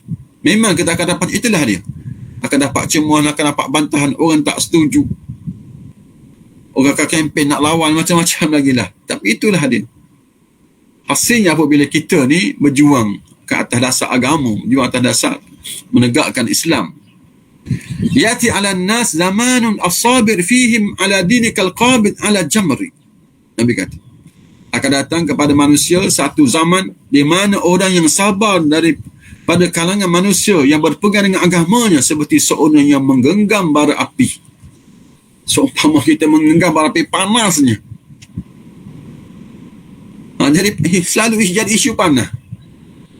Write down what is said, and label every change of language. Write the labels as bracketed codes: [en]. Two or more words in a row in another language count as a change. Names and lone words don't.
[ms] Memang kita akan dapat, itulah dia. Akan dapat cemohan, akan dapat bantahan, orang tak setuju. Orang akan kempen nak lawan, macam-macam lagi lah. Tapi itulah dia. Hasilnya apabila kita ni berjuang ke atas dasar agama, berjuang atas dasar menegakkan Islam. [ar] يأتي على الناس زمان الصابر فيهم على دينه كالقابض على الجمر. [ms] Nabi kata, akan datang kepada manusia satu zaman di mana orang yang sabar daripada kalangan manusia yang berpegang dengan agamanya seperti seorang yang menggenggam bara api. Seumpama kita menggenggam bara api panasnya. Jadi selalu jadi isu panas.